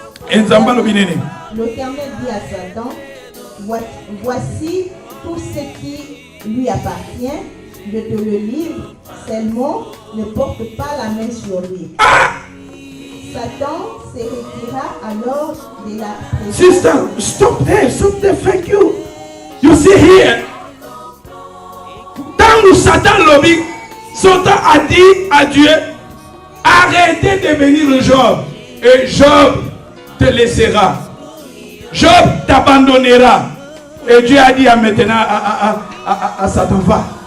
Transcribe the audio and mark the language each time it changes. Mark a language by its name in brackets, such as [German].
[French] L'Éternel dit à Satan: voici tout ce qui lui appartient, je te le livre, seulement ne porte pas la main sur lui. Satan se retira alors de la présence. [English] Sister, stop there, thank you. You see here. [French] Tant que Satan lobby, Satan a dit à Dieu, arrêtez de bénir Job. Et Job te laissera. Job t'abandonnera. Et Dieu a dit maintenant à Satan, va.